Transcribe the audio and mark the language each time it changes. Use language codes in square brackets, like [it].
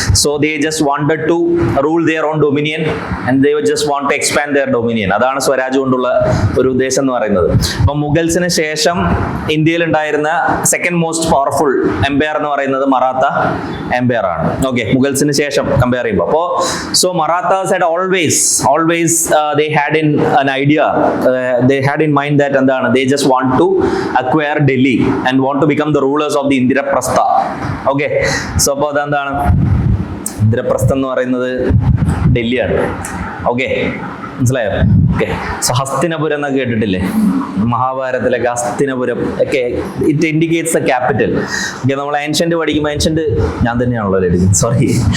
[en] So they just wanted to rule their own dominion and they just want to expand their dominion. [ml] അതാണ് സ്വരാജ് കൊണ്ടുള്ള ഒരു ഉദ്ദേശം എന്ന് പറയുന്നത്. അപ്പൊ മുഗൾസിന് ശേഷം ഇന്ത്യയിൽ ഉണ്ടായിരുന്ന സെക്കൻഡ് മോസ്റ്റ് പവർഫുൾ എംപയർ എന്ന് പറയുന്നത് മറാത്ത എംപയർ ആണ്. ഓക്കെ, മുഗൾസിന് ശേഷം കമ്പയർ ചെയ്യുമ്പോൾ. അപ്പോൾ [en] so Marathas had always they had an idea, they had in mind that [ml] എന്താണ്, [en] they just want to acquire Delhi and want to become the rulers of the Indraprastha. Okay, so [ml] അപ്പോൾ അതെന്താണ് ഇന്ദ്രപ്രസ്ഥം എന്ന് പറയുന്നത് ഡൽഹിയാണ്. Okay, മനസ്സിലായോ? Okay, so Hastinapuram എന്നൊക്കെ കേട്ടിട്ടില്ലേ മഹാഭാരതത്തിലൊക്കെ? ഹസ്തിനപുരം ഒക്കെ [en] It indicates a capital. [ml] Okay, നമ്മൾ ഏൻഷ്യന്റ് പഠിക്കുമ്പോൾ, ഏൻഷ്യന്റ് ഞാൻ തന്നെയാണല്ലോ എഴുതുന്നത്, സോറി.